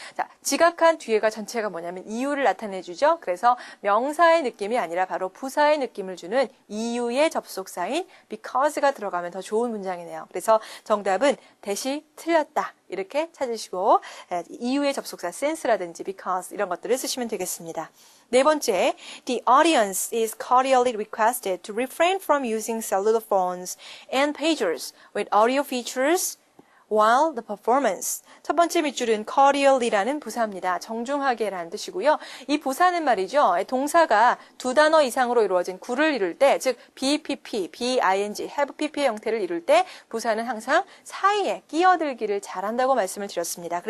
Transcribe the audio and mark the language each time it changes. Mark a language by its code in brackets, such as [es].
[ko] 자, 지각한 뒤에가 전체가 뭐냐면 이유를 나타내주죠. 그래서 명사의 느낌이 아니라 바로 부사의 느낌을 주는 이유의 접속사인 because가 들어가면 더 좋은 문장이네요. 그래서 정답은 대시 틀렸다. 이렇게 찾으시고 이유의 접속사 since라든지 because 이런 것들을 쓰시면 되겠습니다. 네 번째, [en] the audience is cordially requested to refrain from using cellular phones and pagers with audio features while the performance. [ko] 첫 번째 밑줄은 cordially라는 부사입니다. 정중하게라는 뜻이고요. 이 부사는 말이죠. 동사가 2단어 이상으로 이루어진 구를 이룰 때, 즉 BPP, BING, have PP 형태를 이룰 때 부사는 항상 사이에 끼어들기를 잘한다고 말씀을 드렸습니다.